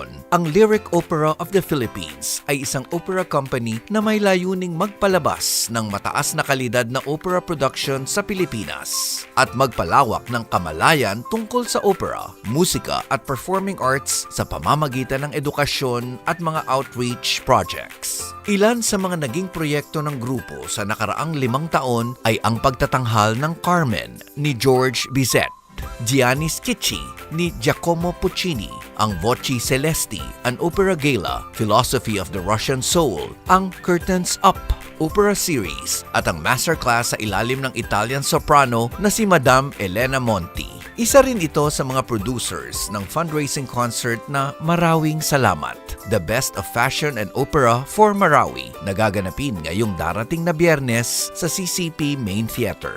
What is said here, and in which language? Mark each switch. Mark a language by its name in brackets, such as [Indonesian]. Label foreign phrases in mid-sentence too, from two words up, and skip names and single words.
[Filipino] Ang Lyric Opera of the Philippines ay isang [English] opera company [Filipino] na may layuning magpalabas ng mataas na kalidad na [English] opera production [Filipino] sa Pilipinas at magpalawak ng kamalayan tungkol sa opera, musika at [English] performing arts [Filipino] sa pamamagitan ng edukasyon at mga [English] outreach projects. [Filipino] Ilan sa mga naging proyekto ng grupo sa nakaraang 5 taon ay ang pagtatanghal ng Carmen ni George Bizet, Gianni Schicchi ni Giacomo Puccini, ang Voci Celesti, [English] an opera gala, Philosophy of the Russian Soul, ang Curtains Up opera series, [Filipino] at ang masterclass sa ilalim ng [English] Italian soprano [Filipino] na si Madame Elena Monti. Isa rin ito sa mga producers ng [English] fundraising concert [Filipino] na Marawing Salamat, The Best of Fashion and Opera for Marawi, na gaganapin ngayong darating na Biyernes sa CCP Main Theater.